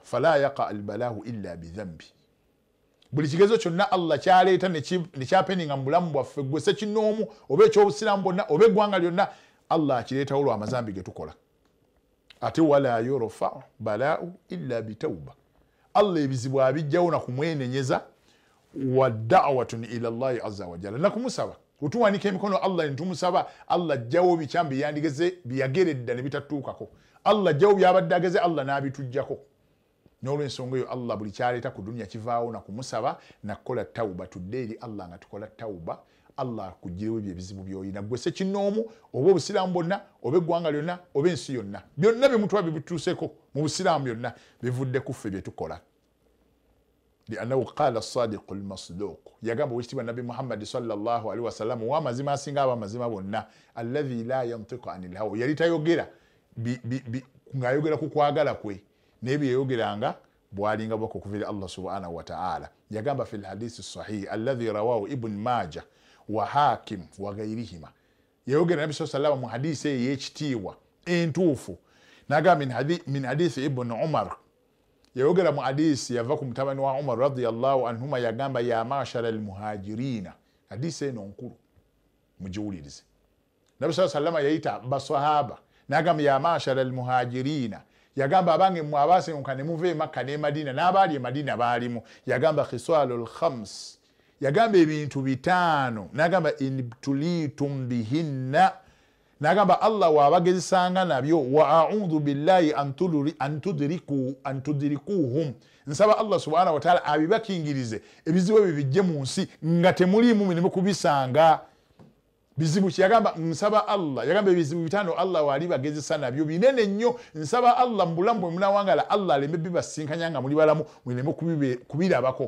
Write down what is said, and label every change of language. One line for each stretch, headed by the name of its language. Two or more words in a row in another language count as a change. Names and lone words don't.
Arabic: فلا يقع البلاء إلا بذنب.
Ganda: Buli kigezo kyonna Allah kyaleeta ne kyapeninga mu bulamu bwaffe gwe Ssekinnoomu oba eky'Obusiraamu bwonna oba eggwanga lyonna, Allah akireetawo lw'amazambi ge tukola. Ate
Arabic: ولا يرفع البلاء إلا بتوبة,
Ganda: Allah ebizibu abijjawo na kumwenenyeza
Arabic: ودعوة إلى الله عز وجل,
Ganda: na kumusaba. Utuwanika emikono Allah ntumusaba, Allah ajjawo bikyambi yandigeze byageredda ne bitatuukako. Allah ajjawo byabadde ageze, Allah n'abitujjako. N'olw'ensonga eyo Allah buli kyaleeta ku dunya kivaawo na kumusaba na kukola tawuba. Tudde eri Allah nga tukola tawuba, Allah kuggyirewo ebyo ebizibu by'olina gwe Ssekinnoomu oba Obusiraamu bwonna oba eggwanga lyonna oba ensi yonna. Byonna bye mutwa bituuseeko mu Busiraamu byonna bivudde ku ffe bye tukola.
Arabic: لأنه قال الصادق المصدوق,
Ganda: yagamba Oweekitiibwa Nabbi Muhammad
Arabic: صلى الله عليه وسلم
Ganda: w'amazima asinga ab'amazima bonna,
Arabic: الذي لا ينطق عن الهوى,
Ganda: yali tayogera ng'ayogera ku kwagala kwe, naye bye yayogeranga bwalinga bw'okuviira Allah
Arabic: سبحانه وتعالى.
Ganda: Yagamba
Arabic: في الحديث الصحيح الذي رواه ابن ماجه وحاكم وغيرهما,
Ganda: yayogera Nabbi
Arabic: صلى الله عليه وسلم
Ganda: mu hadisi ey'ekitiibwa entuufu.
Arabic: N'agamba من حديث ابن عمر,
Ganda: yayogera mu hadisi yava ku mutabani wa Umar
Arabic: رضي الله عنهما,
Ganda: yagamba
Arabic: يا معشر المهاجرين.
Ganda: Hadisi eno nkulu mugiwulirize. Nabbi
Arabic: صلى الله عليه وسلم
Ganda: yayita basahaba n'agamba
Arabic: يا معشر المهاجرين,
Ganda: yagamba abange mmwe abaasenguka ne muva e Makka ne Madina n'abaali e Madina baalimu. Yagamba
Arabic: خصال خمس,
Ganda: yagamba ebintu bitaano, n'agamba
Arabic: إن ابتليتم بهن,
Ganda: n'agamba Allah waabagezesanga nabyo,
Arabic: وأعوذ بالله أن تدركوهم,
Ganda: nsaba Allah
Arabic: سبحانه وتعالى
Ganda: abibakingirize ebizibu ebyo bijje mu nsi nga temuliimu mirimu kubisanga. Bizibu ki? Yagamba nsaba Allah, yagamba ebizibu bitaano Allah wali bagezesa nabyo binene nnyo, nsaba Allah mu bulamu bwe munawangala Allah aleme bibasinkanya nga muli balamu muleme kubirabako.